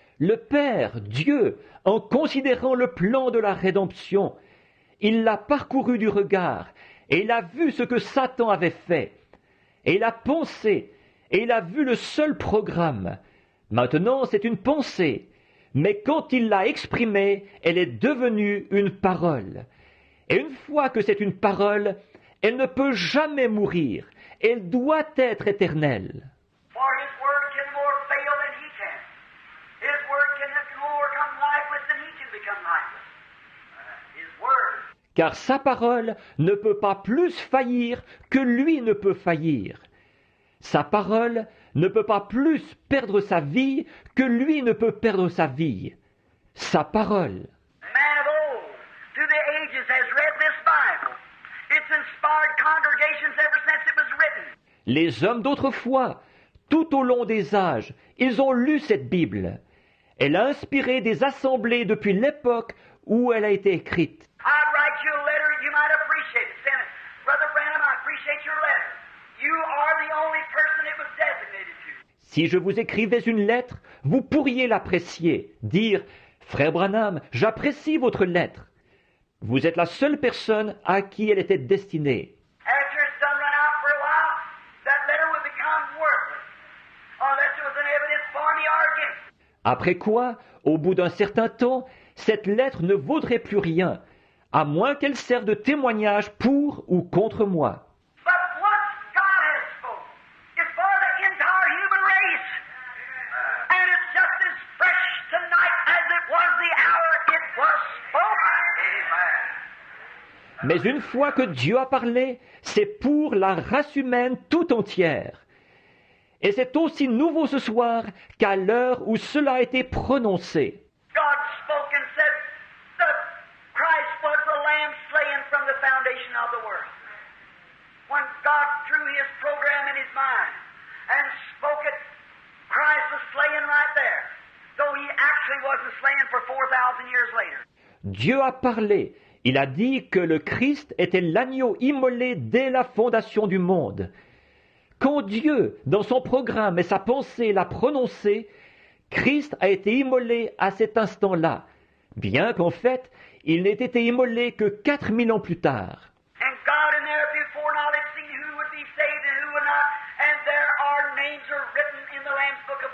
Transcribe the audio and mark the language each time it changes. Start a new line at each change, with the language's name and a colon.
French: Le Père, Dieu, en considérant le plan de la rédemption, il l'a parcouru du regard, et il a vu ce que Satan avait fait, et il a pensé, et il a vu le seul programme. Maintenant, c'est une pensée, mais quand il l'a exprimée, elle est devenue une parole. Et une fois que c'est une parole, elle ne peut jamais mourir, elle doit être éternelle.
English: For His word can more fail than He can. His word can more become lifeless than He can become lifeless. His word.
French: Car sa parole ne peut pas plus faillir que lui ne peut faillir. Sa parole ne peut pas plus perdre sa vie que lui ne peut perdre sa vie. Sa parole.
English: Man of old, through the ages, has read this Bible. It's inspired congregations ever since it was written.
French: Les hommes d'autrefois, tout au long des âges, ils ont lu cette Bible. Elle a inspiré des assemblées depuis l'époque où elle a été écrite.
English: I'd write you a letter, you might appreciate it. Send it. Brother Branham, I appreciate your letter. You are the only person it was designated to.
French: Si je vous écrivais une lettre, vous pourriez l'apprécier, dire « Frère Branham, j'apprécie votre lettre ». Vous êtes la seule personne à qui elle était destinée.
English: After it's done run out for a while, that letter would become worthless. Unless there was an evidence for me or against me.
French: Après quoi, au bout d'un certain temps, cette lettre ne vaudrait plus rien, à moins qu'elle serve de témoignage pour ou contre moi.
English: But what God has spoken is for the entire human race. And it's just as fresh tonight as it was the hour it was spoken. Amen.
French: Mais une fois que Dieu a parlé, c'est pour la race humaine tout entière. Et c'est aussi nouveau ce soir qu'à l'heure où cela a été prononcé.
English: God spoke and said that Christ was the lamb slain from the foundation of the world. When God drew His program in His mind and spoke it, Christ was slain right there, though He actually wasn't slain for 4,000 years later.
French: Dieu a parlé. Il a dit que le Christ était l'agneau immolé dès la fondation du monde. Quand Dieu, dans son programme et sa pensée, l'a prononcé, Christ a été immolé à cet instant-là, bien qu'en fait, il n'ait été immolé que 4000 ans plus tard.
English: And God in there before knowledge seen who would be saved and who would not, and there our names are written in the Lamb's book